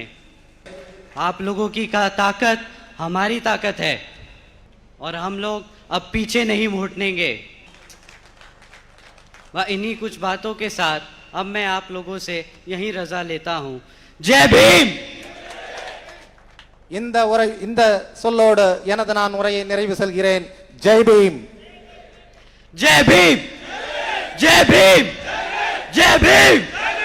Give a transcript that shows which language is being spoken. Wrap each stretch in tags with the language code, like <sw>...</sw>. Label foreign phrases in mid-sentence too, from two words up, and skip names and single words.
<hi>आप लोगों की ताकत हमारी ताकत है और हम लोग अब पीछे नहीं मुड़नेंगे। वह इन्हीं कुछ बातों के साथ अब मैं आप लोगों से यहीं रजा लेता हूँ। जय भीम।</hi> <ta>இந்த சொல்லோடு எனது நான் உரையை நிறைவு செல்கிறேன்.</ta> <hi>जय भीम. जय भीम, जय भीम, जय भीम।</hi>